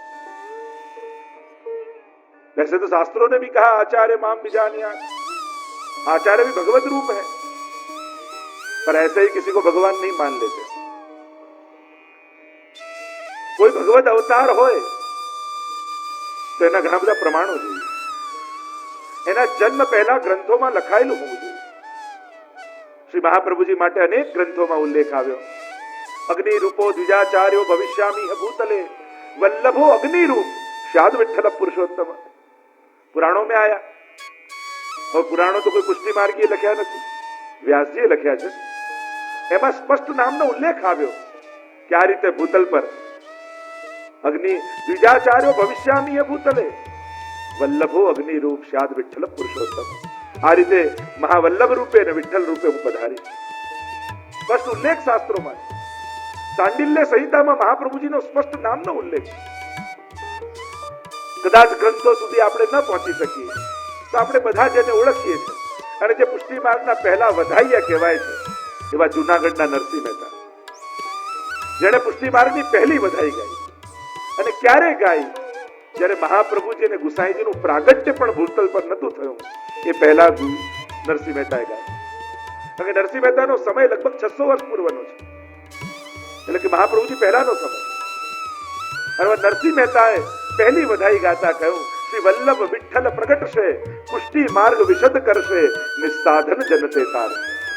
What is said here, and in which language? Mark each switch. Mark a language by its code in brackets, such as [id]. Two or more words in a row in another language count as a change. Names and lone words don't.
[hi] वैसे तो शास्त्रों ने भी कहा [sa] आचार्य माम बिजानिया, [hi] आचार्य भी भगवत रूप है, पर ऐसे ही किसी को भगवान नहीं मान लेते। [gu] કોઈ ભગવત અવતાર હોય તો એના घણા બધા પ્રમાણો છે, એના જન્મ પહેલા ગ્રંથોમાં લખાયેલું હોવું જોઈએ। શ્રી મહાપ્રભુજી માટે અનેક ગ્રંથોમાં ઉલ્લેખ આવ્યો। [sa] अग्नि रूपो द्विजाचार्यो भविष्यामी भूतले, वल्लभो अग्नि रूप श्याद विठ्ठल पुरुषोत्तम। [gu] પુરાણોમાં આવ્યું, અને પુરાણો તો કોઈ પુષ્ટિ માર્ગીય લખ્યા નહીં, વ્યાસજીએ લખ્યા છે। એમાં સ્પષ્ટ નામનો ઉલ્લેખ આવ્યો કે આ રીતે ભૂતલ પર [sa] अग्नि द्विजाचार्यो भविष्यामी भूतले, वल्लभो अग्नि रूप श्याद विठ्ठल पुरुषोत्तम। [gu] આ રીતે મહાવલ્લભ રૂપે ને વિઠ્ઠલ રૂપે હું પધારી। [hi] स्पष्ट उल्लेख शास्त्रों में। सांडिल्य संहिता में [gu] મહાપ્રભુજી નો સ્પષ્ટ નામ નો ઉલ્લેખ। કદાચ ગ્રંથો સુધી આપણે ન પહોંચી શકીએ તો આપણે બધા જેને ઓળખીએ છે અને જે પુષ્ટિ માર્ગના પહેલા વધાઇયા કહેવાય છે એવા જૂનાગઢના નરસિંહ મહેતા, જેને પુષ્ટિ માર્ગની પહેલી વધાઈ ગાઈ। અને ક્યારે ગાઈ જ્યારે મહાપ્રભુજી અને ગુસાઈજીનું પ્રાગટ્ય પણ ભૂતલ પર નતું થયું એ પહેલા નરસિંહ મહેતાએ ગાયું. કારણ કે નરસિંહ મહેતાનો સમય લગભગ 600 વર્ષ પૂર્વનો છે, એટલે કે મહાપ્રભુજી પહેલાનો સમય. અને નરસિંહ મહેતાએ પહેલી વધાઈ ગાતા કહ્યું, શ્રી વલ્લભ વિઠ્ઠલ પ્રગટશે, પુષ્ટિ માર્ગ વિશદ કરશે, નિસ્સાધન જનતે તારશે.